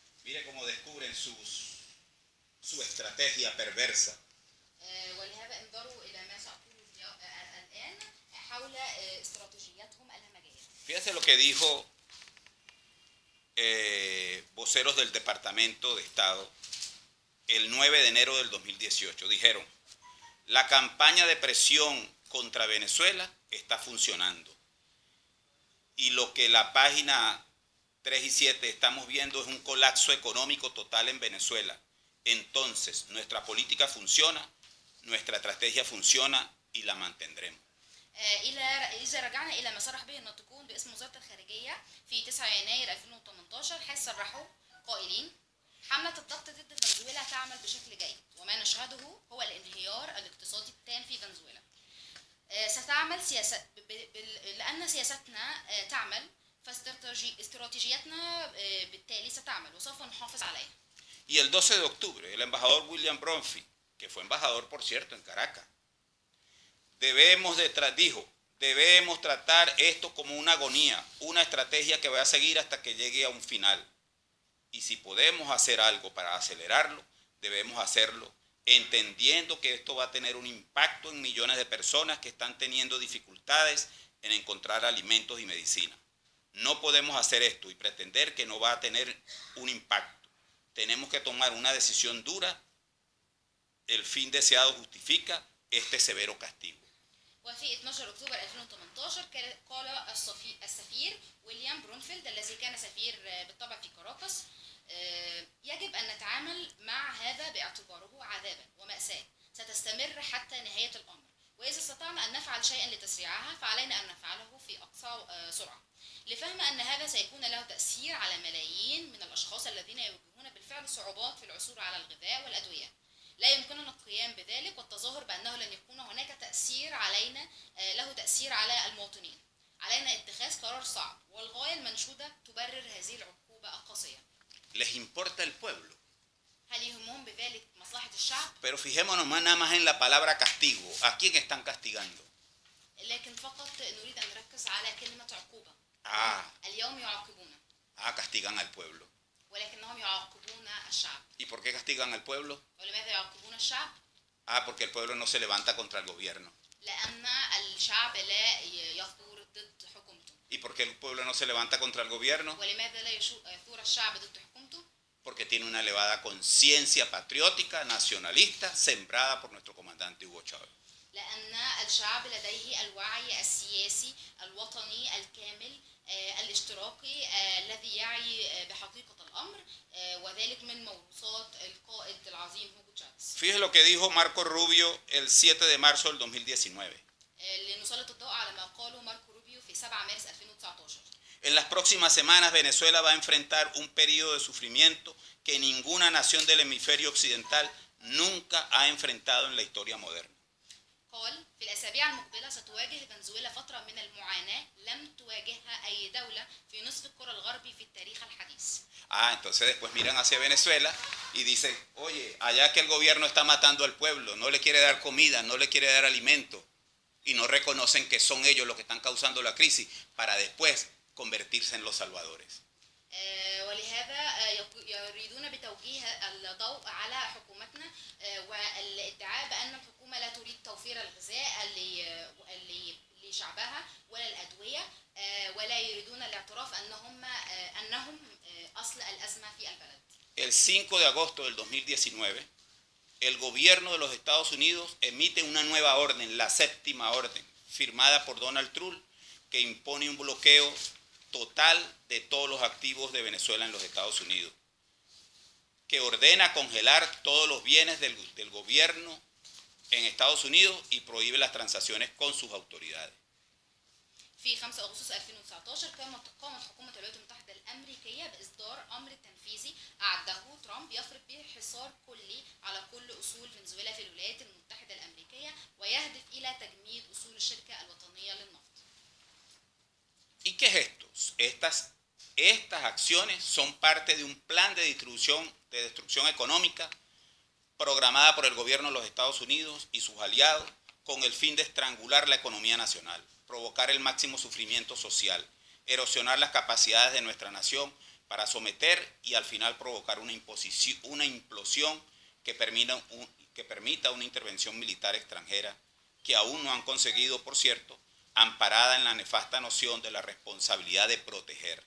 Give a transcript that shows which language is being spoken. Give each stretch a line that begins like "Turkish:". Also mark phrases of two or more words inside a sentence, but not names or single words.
Spanish: Mire cómo descubren su estrategia perversa.
Arabic: ولهذا انظروا إلى ما سأقوله الآن حول استراتيجياتهم الهمجية.
Spanish: Fíjese lo que dijo voceros del Departamento de Estado el 9 de enero del 2018. Dijeron, la campaña de presión contra Venezuela está funcionando. Y lo que la página 3 y 7 estamos viendo es un colapso económico total en Venezuela. Entonces, nuestra política funciona, nuestra estrategia funciona y la mantendremos.
Arabic: إذا رجعنا إلى ما صرح به الناطقون باسم وزارة الخارجية في 9 يناير 2018 حيث صرحوا قائلين حملة الضغط ضد فنزويلا تعمل بشكل جيد وما نشهده هو الانهيار الاقتصادي التام في فنزويلا. ستعمل سياسة لأن سياستنا تعمل فاستراتيجيتنا بالتالي ستعمل وسوف نحافظ عليها.
Spanish: Y el 12 de octubre, el embajador William Bromfield, que fue embajador, por cierto, en Caracas, debemos tratar esto como una agonía, una estrategia que va a seguir hasta que llegue a un final. Y si podemos hacer algo para acelerarlo, debemos hacerlo, entendiendo que esto va a tener un impacto en millones de personas que están teniendo dificultades en encontrar alimentos y medicina. No podemos hacer esto y pretender que no va a tener un impacto. Tenemos que tomar una decisión dura. El fin deseado justifica este severo castigo.
Arabic: وفي 12 أكتوبر 2018 قال السفير ويليام برونفيلد الذي كان سفير بالطبع في كاراكاس يجب أن نتعامل مع هذا باعتباره عذابا ومأساة ستستمر حتى نهاية الأمر وإذا استطعنا أن نفعل شيئا لتسريعها فعلينا أن نفعله في أقصى سرعة لفهم أن هذا سيكون له تأثير على ملايين من الأشخاص الذين يواجهون بالفعل صعوبات في العثور على الغذاء والأدوية. لا يمكننا القيام بذلك والتظاهر بأنه لن يكون هناك تأثير علينا له تأثير على المواطنين. علينا اتخاذ قرار صعب والغاية المنشودة تبرر هذه العقوبة القاسية.
Spanish: Les importa el pueblo.
Arabic: هل يهمهم بذلك مصلحة الشعب؟
Spanish: Pero fijémonos nada más en la palabra castigo. ¿A quién están castigando?
Arabic: لكن فقط نريد أن نركز على كلمة عقوبة. اليوم يعاقبون.
Spanish: Castigan al pueblo.
Arabic: ولكنهم يعاقبون الشعب.
Spanish: ¿Y por qué castigan al pueblo?
Arabic: ولماذا يعاقبون الشعب؟
Spanish: Porque el pueblo no se levanta contra el gobierno.
Arabic: لأن الشعب لا يثور ضد حكومته.
Spanish: ¿Y por qué el pueblo no se levanta contra el gobierno?
Arabic: ولماذا لا يثور الشعب ضد حكومته؟
Spanish: Porque tiene una elevada conciencia patriótica, nacionalista, sembrada por nuestro comandante Hugo Chávez.
Arabic: لأن الشعب لديه الوعي السياسي الوطني الكامل الاشتراكي الذي يعي بحقيقة الأمر وذلك من موروثات القائد العظيم هوجو تشافيز.
Spanish: Fíjese lo que dijo Marco Rubio el 7 de marzo del 2019.
Arabic: لنسلط الضوء على ما قاله ماركو روبيو في 7 مارس 2019.
Spanish: En las próximas semanas Venezuela va a enfrentar un periodo de sufrimiento que ninguna nación del hemisferio occidental nunca ha enfrentado en la historia moderna.
Arabic: قال في الأسابيع المقبلة ستواجه فنزويلا فترة من المعاناة لم تواجهها أي دولة في نصف الكرة الغربي في التاريخ الحديث.
Spanish: Entonces después miran hacia Venezuela y dicen, oye, allá que el gobierno está matando al pueblo, no le quiere dar comida, no le quiere dar alimento, y no reconocen que son ellos los que están causando la crisis, para después convertirse en los salvadores.
Arabic: ولهذا يريدون بتوجيه الضوء على حكومتنا والادعاء بأن الحكومة لا تريد توفير الغذاء لشعبها ولا الأدوية ولا يريدون الاعتراف أنهم أصل الأزمة في البلد.
Spanish: El 5 de agosto del 2019, el gobierno de los Estados Unidos emite una nueva orden, la séptima orden, firmada por Donald Trump, que impone un bloqueo total de todos los activos de Venezuela en los Estados Unidos, que ordena congelar todos los bienes del gobierno en Estados Unidos y prohíbe las transacciones con sus autoridades.
Arabic: في 5 أغسطس 2019 قامت حكومة الولايات المتحدة الأمريكية بإصدار أمر تنفيذي أعده ترامب يفرض به حصار كلي على كل أصول فنزويلا في الولايات المتحدة الأمريكية ويهدف إلى تجميد أصول الشركة الوطنية للنفط.
Spanish: ¿Y qué es esto? Estas acciones son parte de un plan de destrucción económica programada por el gobierno de los Estados Unidos y sus aliados con el fin de estrangular la economía nacional, provocar el máximo sufrimiento social, erosionar las capacidades de nuestra nación para someter y al final provocar una implosión que permita una intervención militar extranjera que aún no han conseguido, por cierto, amparada en la nefasta noción de la responsabilidad de proteger.